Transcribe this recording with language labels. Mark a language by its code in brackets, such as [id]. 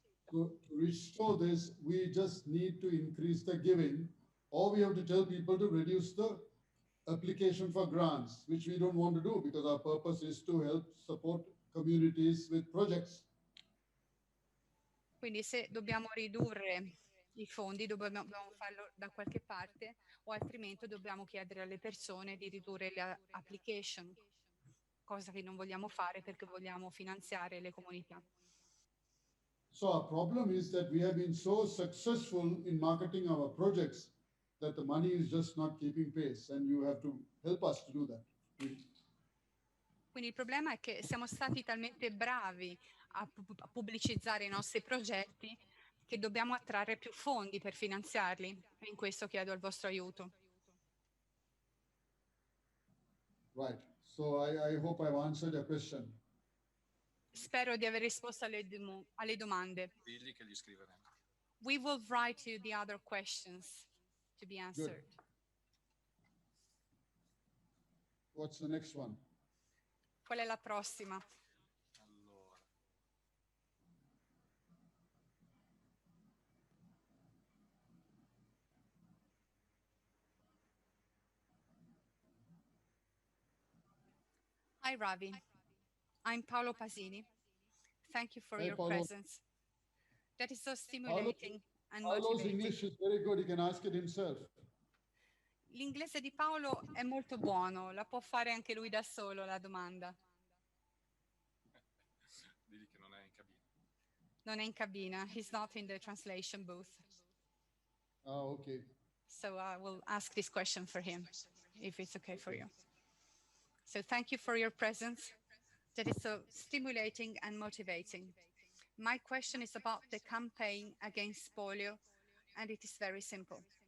[en] To restore this, we just need to increase the giving, or we have to tell people to reduce the application for grants, which we don't want to do because our purpose is to help support communities with projects. [it] Quindi se dobbiamo ridurre i fondi, dobbiamo farlo da qualche parte o altrimenti dobbiamo chiedere alle persone di ridurre le application, cosa che non vogliamo fare perché vogliamo finanziare le comunità. [en] So our problem is that we have been so successful in marketing our projects that the money is just not keeping pace, and you have to help us to do that. [it] Quindi il problema è che siamo stati talmente bravi a pubblicizzare i nostri progetti che dobbiamo attrarre più fondi per finanziarli e in questo chiedo il vostro aiuto. [en] Right. So I hope I've answered your question. [it] Spero di aver risposto alle domande. Digli che gli scriveremo. [en] We will write you the other questions to be answered. Good. What's the next one? [it] Qual è la prossima? Allora. [en] Hi, Ravi. I'm Paolo Pasini. Thank you for Hey, your Paolo. presence. That is so stimulating and Paolo's motivating. English is very good. He can ask it himself. [it] L'inglese di Paolo è molto buono, la può fare anche lui da solo la domanda. Digli che non è in cabina. Non è in cabina, [en] he's not in the translation booth. Ah, okay. So I will ask this question for him, if it's okay for you. So thank you for your presence. That is so stimulating and motivating. My question is about the campaign against polio, and it is very simple.